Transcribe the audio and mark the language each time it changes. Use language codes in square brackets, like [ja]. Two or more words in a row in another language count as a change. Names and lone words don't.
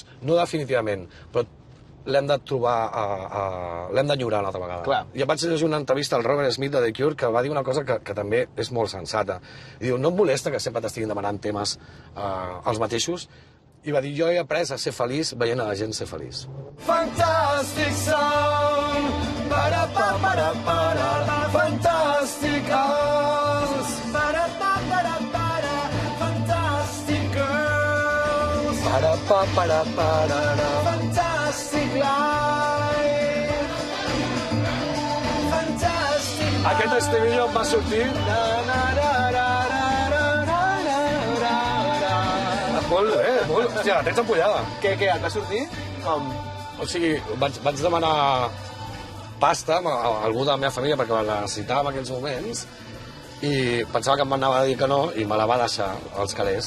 [ca] No definitivament, però l'hem de trobar, l'hem d'enyorar una altra vegada. Clar. I vaig llegir una entrevista al Robert Smith de The Cure que va dir una cosa que també és molt sensata. I diu, no em molesta que sempre t'estiguin demanant temes els mateixos? I va dir, jo he après a ser feliç veient a la gent ser feliç. [en] Fantastic song, para, fantastic house, para, fantastic girls, para, fantastic life, fantastic. [ca] Aquest estribillo em va sortir molt bé, molt... Hòstia, la tens ampollada. Què, et va sortir? Com? O sigui, vaig demanar pasta a algú de la meva família perquè la necessitava en aquells moments i pensava que em anava a dir que no i me la va deixar als calés.